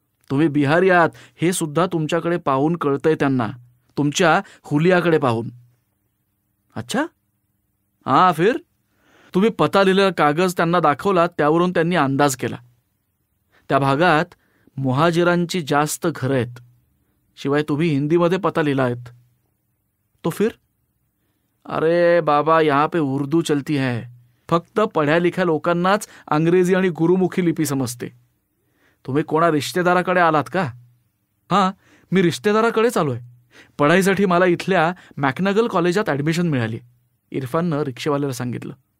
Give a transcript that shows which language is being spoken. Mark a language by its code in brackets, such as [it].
[mr] तुम्ही बिहारी आहात हे सुद्धा तुमच्याकडे पाहून कळतंय त्यांना, तुमच्या हुलियाकडे पाहून. अच्छा, हां, फिर तुम्ही पत्ता लिहिलेला कागद त्यांना दाखवला, त्यावरून त्यांनी अंदाज केला. त्या भागात मुहाजिरांची जास्त घरं आहेत. शिवाय तुम्ही हिंदीमध्ये पत्ता लिहिला आहेत. [hi] तो फिर? अरे बाबा, यहाँ पे उर्दू चलती है. [mr] फक्त पढ्या लिख्या लोकांनाच अंग्रेजी आणि गुरुमुखी लिपी समजते. तुम्ही कोणा रिश्तेदाराकडे आलात का? हां, मी रिश्तेदाराकडेच आलोय. पढाईसाठी मला इथल्या मॅकनगल कॉलेजात ॲडमिशन मिळाली, इरफाननं रिक्षेवाल्याला सांगितलं.